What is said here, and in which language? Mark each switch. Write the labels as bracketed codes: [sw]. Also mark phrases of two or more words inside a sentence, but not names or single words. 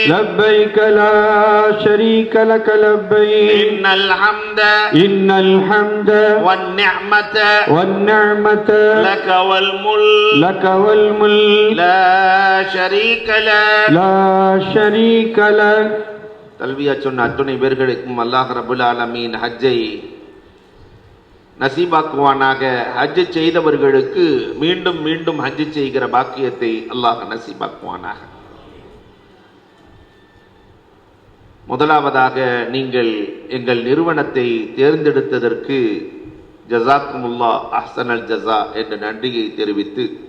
[ar] لبيك لا شريك لك لبيك إن الحمد والنعمة لك والملك لا شريك لك [ta] தல்பியா சொன்ன அத்துணை பேர்களுக்கும் [ar] الله رب العالمين [ta] ஹஜ்ஜை நசீபாக்குவானாக. ஹஜ் செய்தவர்களுக்கு மீண்டும் மீண்டும் ஹஜ் செய்கிற பாக்கியத்தை அல்லாஹ் நசீபாக்குவானாக. முதலாவதாக நீங்கள் எங்கள் நிறுவனத்தை தேர்ந்தெடுத்ததற்கு [ar] جزاكم الله أحسن الجزاء [ta] என்ற நன்றியை தெரிவித்து,